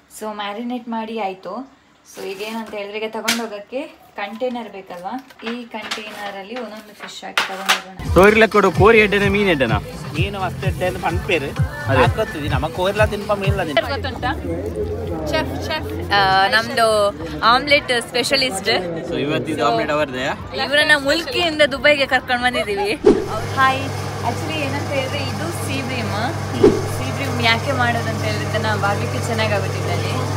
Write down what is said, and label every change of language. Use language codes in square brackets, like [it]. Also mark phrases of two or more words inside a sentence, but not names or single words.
[kn] ಸೊ ಮ್ಯಾರಿನೇಟ್ ಮಾಡಿ ಆಯಿತು. ಸೊ ಈಗೇನಂತ ಹೇಳಿದ್ರೆ ಈಗ ತಗೊಂಡೋಗಕ್ಕೆ ಕಂಟೈನರ್ ಬೇಕಲ್ವಾ, ಈ ಕಂಟೈನರಲ್ಲಿ ಒಂದೊಂದು ಫಿಶ್ ಹಾಕಿ ತಗೊಂಡೋಗೋಣ. [tcy] ಸೋರಿಲಕ್ಕೋಡು ಕೋರಿ ಎಡ್ಡೆನ ಮೀನು ಎಡ್ಡೆನ ಮೀನು ಮಸ್ತ್ ಎಡ್ಡೆ ಅಂತ ಪಂಪೇರು ಹಾಕೋತಿದ್ವಿ. ನಮ್ಮ ಕೋರಿಲ ತಿನ್ಪ ಮೀನಿಲ್ಲ [kn] ಗೊತ್ತುಂಟಾ ಚೆಫ್ ನಮ್ದು [en] omelette specialist. [kn] ಸೊ ಇವತ್ತಿದ್ದು ಆಮ್ಲೆಟ್ ಅವರದೇ. ಇವರನ್ನ ಮುಲ್ಕಿಯಿಂದ ದುಬೈಗೆ ಕರ್ಕೊಂಡು ಬಂದಿದ್ದೀವಿ. ಹಾಯ್, ಆಕ್ಚುಲಿ ಏನಂತ ಹೇಳಿದ್ರೆ ಇದು [en] sea bream [kn] ಯಾಕೆ ಮಾಡೋದು ಅಂತ ಹೇಳಿದ್ರೆ ನಾವು ಬಾರ್ಬಿಕ್ಯೂ ಚೆನ್ನಾಗಾಗುತ್ತೆ ಅಲ್ಲಿ.